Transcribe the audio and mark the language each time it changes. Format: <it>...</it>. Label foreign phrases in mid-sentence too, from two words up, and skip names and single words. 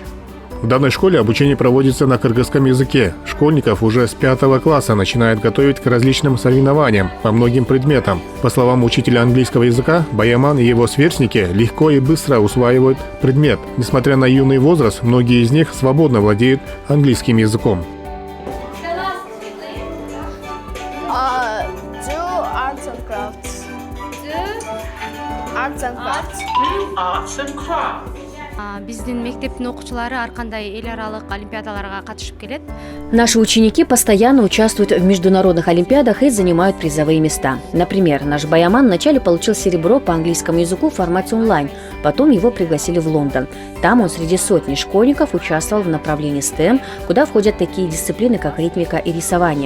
<ru>В данной школе обучение проводится на кыргызском языке. Школьников уже с 5 класса начинают готовить к различным соревнованиям по многим предметам. По словам учителя английского языка, Баяман и его сверстники легко и быстро усваивают предмет. Несмотря на юный возраст, многие из них свободно владеют английским языком.</ru> <en>Arts and crafts.</en> <ky>Биздин мектептин окуучулары ар кандай эл аралык олимпиадаларга катышып келет.</ky> <ru>Наши ученики постоянно участвуют в международных олимпиадах и занимают призовые места. Например, наш Баяман вначале получил серебро по английскому языку в формате онлайн, потом его пригласили в Лондон. Там он среди сотни школьников участвовал в направлении STEM, куда входят такие дисциплины, как ритмика и рисование.</ru>